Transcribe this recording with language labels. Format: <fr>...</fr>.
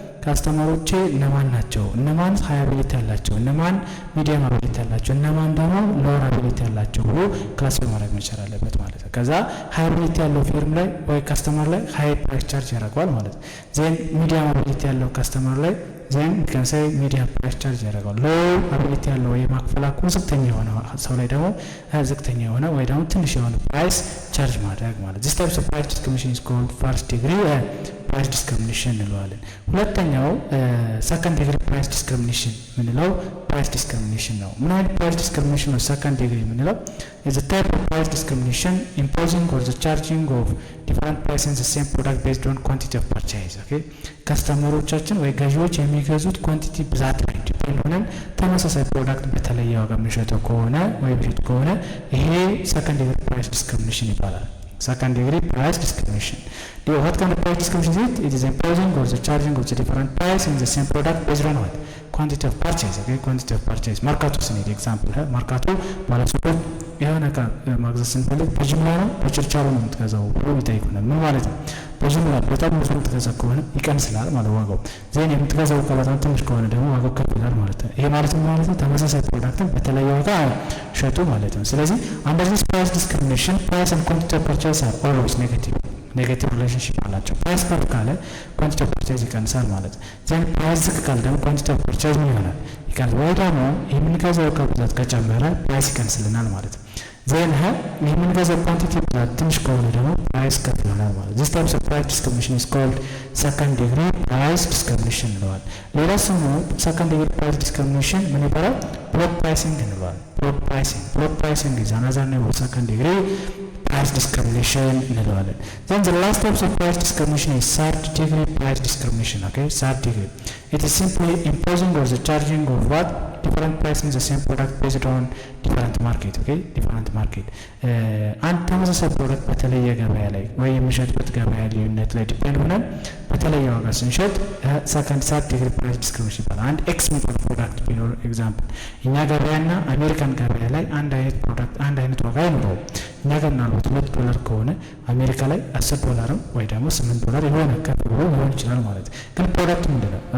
<am>ካስተመሮቼ እነማን ናቸው፣ እነማን ሃይ አቢሊቲ ያላቸው፣ እነማን ሚዲየም አቢሊቲ ያላቸው፣ እነማን ደግሞ ሎወር አቢሊቲ ያላቸው ብሎ ክላሲፋይ ማድረግ መቻል አለበት ማለት ነው። ከዛ ሃይ አቢሊቲ ያለው ፊርም ላይ ወይ ካስተመር ላይ ሃይ ፕራይስ ቻርጅ ያደርገዋል ማለት ነው። ዜን ሚዲየም አቢሊቲ ያለው ካስተመር ላይ ዜን ከንሳይ ሚዲየም ፕራይስ ቻርጅ ያደርገዋል። ሎ አቢሊቲ ያለው ወይ ማክፈል አቅሙ ዝቅተኛ የሆነ ሰው ላይ ደግሞ ዝቅተኛ የሆነ ወይ ደግሞ ትንሽ የሆነ ፕራይስ ቻርጅ ማድረግ ማለት</am> <en>this type of price discrimination is called first degree price discrimination</en> <am>እንለዋለን። ሁለተኛው second degree price discrimination ምንለው price discrimination ነው። ምን አይነት price discrimination ነው?</am> <en>second degree</en> <am>ምንለው</am> <en>is a type of price discrimination imposing or the charging of different prices in the same product based on quantity of purchase.</en> <am>okay, ከስተመሮቻችን ወይ ገዢዎች የሚገዙት ኳንቲቲ ብዛት ላይ ዲፔንድ ሆነን ተመሳሳይ ፕሮዳክት በተለየ ዋጋ የሚሸጠው ከሆነ ወይ ብሪት ከሆነ ይሄ second degree price discrimination ይባላል። second degree price discrimination.</am> <en>What kind of price discrimination is it? It is imposing or the charging of the different price in the same product based on what? Quantity of purchase. okay, quantity of purchase.</en> <am>ማርካቶ ስንሄድ ኤግዛምፕል ማርካቶ ባለሱቆች የሆነ እቃ ማግዛት ስንፈልግ በጅምላ ነው በችርቻሮ ነው የምትገዛው ብሎ ይጠይቁናል። ምን ማለት ነው? በጅምላ በጣም ብዙ የምትገዛ ከሆነ ይቀንስላል ማለት ዋጋው። ዜን የምትገዛው እቃ በጣም ትንሽ ከሆነ ደግሞ ዋጋው ከፍ ይላል ማለት ነው። ይሄ ማለት ምን ማለት ነው? ተመሳሳይ ፕሮዳክትን በተለየ ዋጋ ሸጡ ማለት ነው። ስለዚህ</am> <en>under this price discrimination price and quantity of purchase are always negative</en> <am>ሪሌሽንሺፕ አላቸው። ፕራይስ ከፍ ካለ ኳንቲቲ ኦፍ ፐርቼዝ ይቀንሳል ማለት ነው። ዜን ፕራይስ ዝቅ ካለ ደግሞ ኳንቲቲ ኦፍ ፐርቼዝ ምን ይሆናል? ይቀንሳል። ወይ ደግሞ የምንገዛው እቃ ብዛት ከጨመረ ፕራይስ ይቀንስልናል ማለት ነው። ዜን የምንገዛው ኳንቲቲ ብዛት ትንሽ ከሆነ ደግሞ ፕራይስ ከፍ ይሆናል ማለት ነው።</am> <en>this type of price discrimination is called second degree price discrimination</en> <am>እንለዋል። ሌላ ስሙ second degree price discrimination ምን ይባላል?</am> <en>block pricing</en> <am>እንለዋል።</am> <en>block pricing is another name of second degree price discrimination</en> <am>እንለዋለን።</am> <en>then the last type of price discrimination is third degree price discrimination. okay, third degree it is simply imposing or the charging of what different price in the same product based on different market.</en> <am>okay, different market አንድ ተመሳሳይ ፕሮዳክት በተለየ ገበያ ላይ ወይ የሚሸጥበት ገበያ ልዩነት ላይ ዲፔንድ ሆነን በተለየ ዋጋ ስንሸጥ third degree price discrimination ይባላል። አንድ ኤክስ የሚባል ፕሮዳክት ቢኖር ኤግዛምፕል እኛ ገበያና አሜሪካን ገበያ ላይ አንድ አይነት ፕሮዳክት አንድ አይነት ዋጋ አይኖረውም። እኛ ጋር ምናልባት $2 ከሆነ አሜሪካ ላይ $10 ወይ ደግሞ $8 የሆነ ከፍ ብሎ ሊሆን ይችላል ማለት ግን ፕሮዳክት ምንድነው?</am>